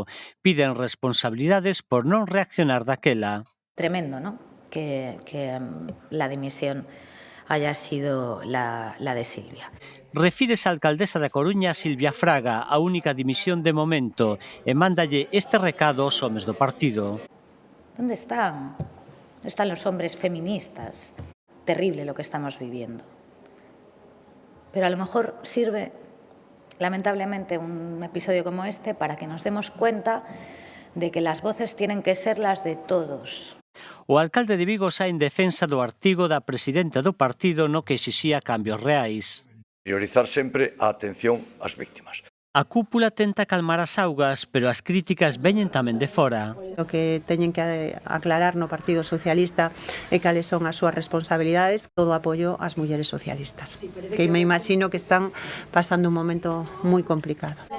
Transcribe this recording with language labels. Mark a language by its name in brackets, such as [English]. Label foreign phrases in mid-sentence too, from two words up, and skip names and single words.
[Galician] Piden responsabilidades por non reaccionar daquela. [Spanish] Tremendo, ¿no? Que la dimisión haya sido la de Silvia. [Galician] Refírese a alcaldesa da Coruña, Silvia Fraga, a única dimisión de momento, e mándalle este recado aos homes do partido. [Spanish] ¿Dónde están? Están los hombres feministas. Terrible lo que estamos viviendo. Pero a lo mejor sirve, lamentablemente, un episodio como este para que nos demos cuenta de que las voces tienen que ser las de todos. [Galician] O alcalde de Vigo sae en defensa do artigo da presidenta do partido no que exixía cambios reais. Priorizar sempre a atención ás víctimas. A cúpula tenta calmar as augas, pero as críticas veñen tamén de fora. O que teñen que aclarar no Partido Socialista é cales son as súas responsabilidades, todo apoio ás mulleres socialistas, que me imagino que están pasando un momento moi complicado.